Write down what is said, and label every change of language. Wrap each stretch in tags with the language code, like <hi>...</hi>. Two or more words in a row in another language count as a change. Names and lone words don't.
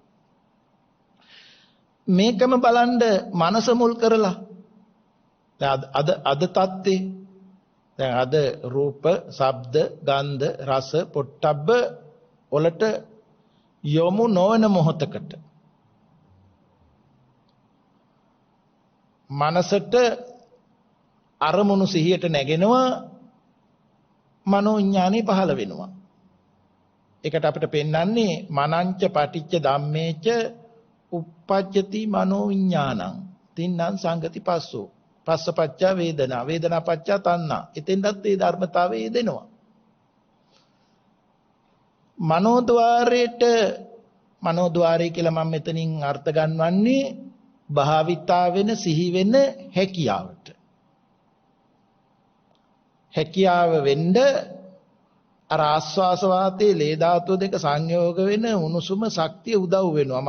<si>මේකම බලන්න මනස මුල් කරලා අද තත්ත්වේ දැන් අද රූප, ශබ්ද, ගන්ධ, රස, පොට්ටබ්බ වලට යොමු නොවන මොහොතකට මනසට අරමුණු සිහියට නැගෙනවා, මනෝ විඥානේ පහළ වෙනවා. ඒකට අපිට පෙන්වන්නේ</si> <pi>මනංච පටිච්ච ධම්මේච uppajjati මනෝ විඥානං තින්නම් සංගති පස්සෝ. පස්සපච්චා වේදනා, වේදනා පච්චා තණ්හා.</pi> <si>එතෙන්ටත් ඒ ධර්මතාවය යෙදෙනවා. මනෝද්වාරය කියලා මම මෙතනින් අර්ථ ගන්නවන්නේ භාවිතා වෙන සිහි වෙන හැකියාවට. හැකියාව වෙන්න අර ආස්වාස වාතයේ ලේ ධාතුව දෙක සංයෝග වෙන උණුසුම ශක්තිය උදව් වෙනවා.</si>